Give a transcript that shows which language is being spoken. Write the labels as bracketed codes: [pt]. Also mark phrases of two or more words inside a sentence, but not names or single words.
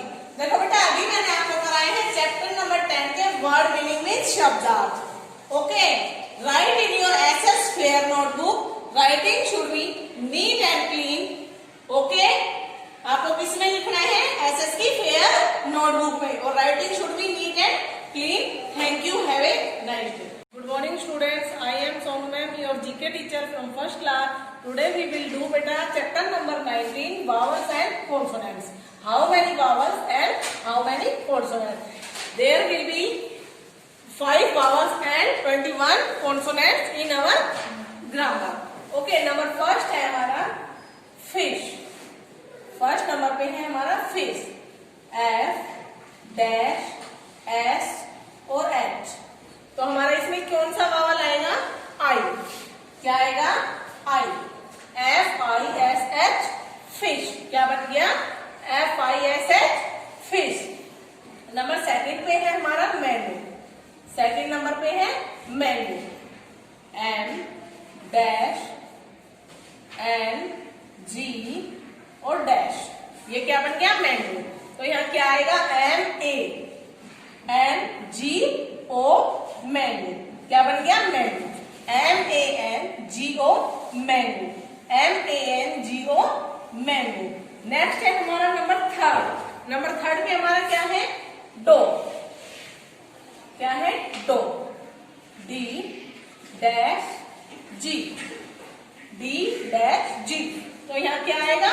[hi] देखो बेटा अभी मैंने आपको कराए हैं चैप्टर नंबर 10 के [en] word meaning means [hi] शब्दार्थ. ओके. [en] Write in your SS fair notebook. Writing should be neat and clean. [hi] ओके. आपको किसमें लिखना है? एसएस की फेयर नोटबुक में. और [en] writing should be neat and clean. thank you. Have a nice day. Good morning students. I am Sonu ma'am, your GK teacher from first class. Today we will do beta chapter number 19 vowels and consonants. How many vowels and how many consonants? There will be 5 vowels and 21 consonants in our grammar. Okay, number first [hi] है हमारा [en] fish. first number [hi] पे है हमारा फिश. F डैश S और H. तो हमारा इसमें कौन सा वावल आएगा? I. क्या आएगा? I. F-I-S-H फिश. क्या बन गया? F-I-S-H फिश. [en] number second [hi] पे है हमारा मैंगो. [en] second number [hi] पे है मैंगो. M डैश N G और डैश. ये क्या बन गया? मैंगो. तो यहाँ क्या आएगा? M-A-N-G-O मैंगो. क्या बन गया? मैंगो. M-A-N-G-O मैंगो. M-A-N-G-O मैंगो. नेक्स्ट है हमारा [en] number third. number third [hi] में हमारा क्या है? डॉग. क्या है? डो। डी डैश जी, डी डैश जी, तो यहाँ क्या आएगा?